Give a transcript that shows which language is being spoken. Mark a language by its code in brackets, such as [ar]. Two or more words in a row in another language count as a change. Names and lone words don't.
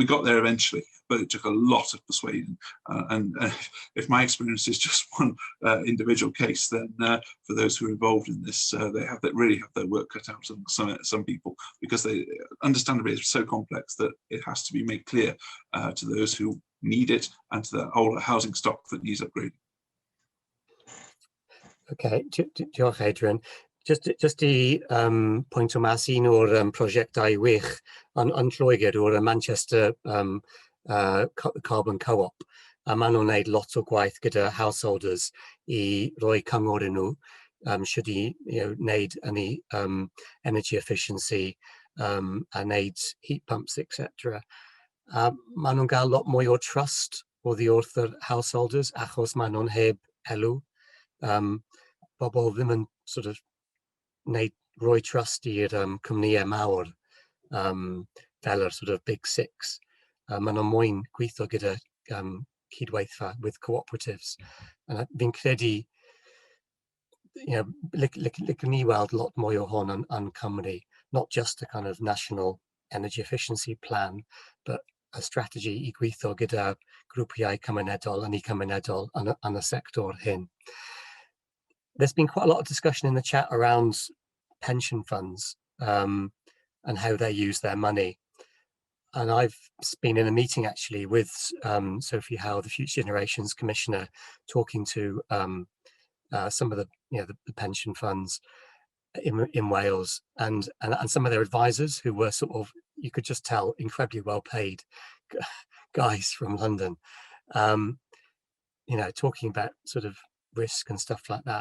[en] We got there eventually, but it took a lot of persuading. And if my experience is just one individual case, then for those who are involved in this, they really have their work cut out of some people, because they understandably it's so complex that it has to be made clear to those who need it and to the older housing stock that needs upgrading. Okay, diolch Adrian. [cy] Just i pwynt o mas un o'r prosiectau wych yn Lloegr o'r Manchester Carbon Co-op. A maen nhw'n wneud lot o gwaith gyda householders I roi cyngor I nhw, should I wneud [en] any energy efficiency [cy] a wneud [en] heat pumps, [cy] etc. Maen nhw'n gael lot mwy o trust oddi wrth yr householders achos maen nhw'n heb elw. Bobl ddim yn [en] sort of [cy] roi trust i'r cwmnïau mawr fel yr [en] sort of big six. [cy] Maen nhw'n moyn gweithio gyda cydweithfa [en] with cooperatives. [cy] Fi'n credu, licen ni weld lot mwy o hon yn Cymru, [en] not just a kind of national energy efficiency plan, but a strategy [cy] I gweithio gyda grwpiau cymunedol yn cymunedol yn y sector hyn. [en] There's been quite a lot of discussion in the chat around pension funds and how they use their money. And I've been in a meeting actually with Sophie Howe, the Future Generations Commissioner, talking to some of the pension funds in Wales and some of their advisors who were sort of, you could just tell, incredibly well paid guys from London, talking about sort of risk and stuff like that.